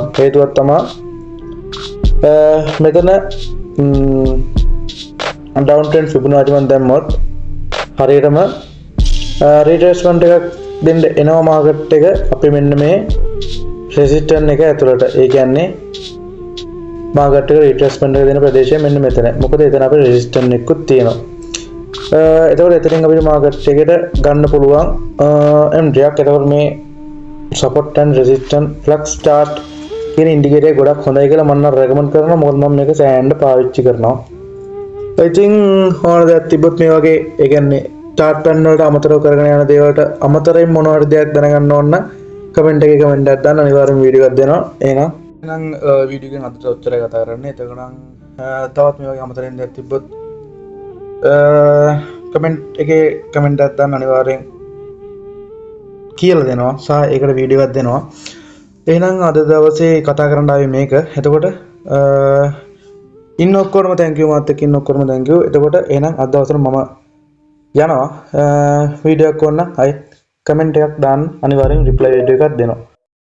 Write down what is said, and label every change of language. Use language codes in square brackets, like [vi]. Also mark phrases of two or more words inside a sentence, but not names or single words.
[si] හේතුවක් තමයි මෙතන [en] down trend Fibonacci [si] මන් දැම්මොත් හරියටම retracement එකක් දෙන්න එනවා market එක අපි මෙන්න මේ resistance එක ඇතුළට. ඒ කියන්නේ market එක retracement එක දෙන ප්‍රදේශය මෙන්න මෙතන. මොකද එතන අපේ resistance එකකුත් තියෙනවා. එතකොට එතනින් අපිට market එකට ගන්න පුළුවන් entry එකක්. එතකොට මේ [en] support and resistance flux chart [si] කියන ඉන්ඩිකේටර් එක ගොඩක් හොඳයි කියලා මම recommend කරනවා. මොකද මම මේක සෑහෙන්න පාවිච්චි කරනවා. [en] I think [si] ඕන දෙයක් තිබ්බොත් මේ වගේ ඒ කියන්නේ [en] chart plan [si] වලට අමතරව කරගෙන යන දේවල්ට අමතරයෙන් මොන හරි දෙයක් දැනගන්න ඕන නම් කමෙන්ට් එකේ කමෙන්ට් එකක් දාන්න අනිවාර්යෙන්ම වීඩියෝ එකක් දෙනවා. එහෙනම් වීඩියෝ එකෙන් අදට ඔච්චරයි කතා කරන්නේ. එතකොට තවත් මේ වගේ අමතරයෙන් දෙයක් තිබ්බොත් කමෙන්ට් එකේ කමෙන්ට් එකක් දාන්න අනිවාර්යෙන් කියලා දෙනවා සහ ඒකට වීඩියෝ එකක් දෙනවා. එහෙනම් අද දවසේ කතා කරන්න ආවේ මේක. එතකොට ඉන්න ඔක්කොරම [en] thank you [si] මාත් එක්ක ඉන්න ඔක්කොරම [en] thank you. [si] එතකොට එහෙනම් අද දවසට මම යනවා වීඩියෝ එකක් ඕන නම් අය කමෙන්ට් එකක් දාන්න අනිවාර්යෙන් [en] reply video [si] එකක් දෙනවා.